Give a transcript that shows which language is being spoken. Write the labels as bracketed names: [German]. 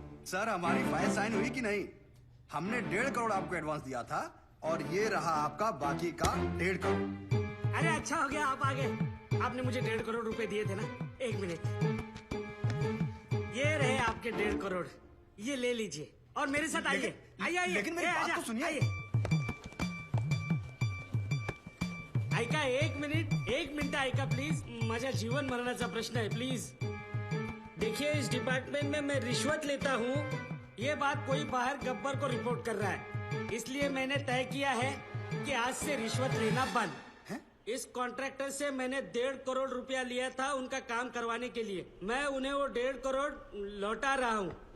[Hindi] Sir हमारी file sign हुई कि नहीं? हमने 1.5 करोड़ आपको एडवांस दिया था और ये रहा आपका बाकी का 1.5 करोड़। अरे अच्छा हो गया आप आ गए। आपने मुझे 1.5 करोड़ रुपए दिए थे ना। एक मिनट, ये रहे आपके 1.5 करोड़, ये ले लीजिए और मेरे साथ आइए। आइए लेकिन मेरी बात तो सुनिए। [Marathi] ऐका एक मिनिट ऐका प्लीज, माझ्या जीवन मरणाचा प्रश्न है प्लीज। [Hindi] देखिए इस डिपार्टमेंट में मैं रिश्वत लेता हूँ, ये बात कोई बाहर गब्बर को रिपोर्ट कर रहा है, इसलिए मैंने तय किया है कि आज से रिश्वत लेना बंद। इस कॉन्ट्रैक्टर से मैंने 1.5 करोड़ रुपया लिया था उनका काम करवाने के लिए, मैं उन्हें वो 1.5 करोड़ लौटा रहा हूँ।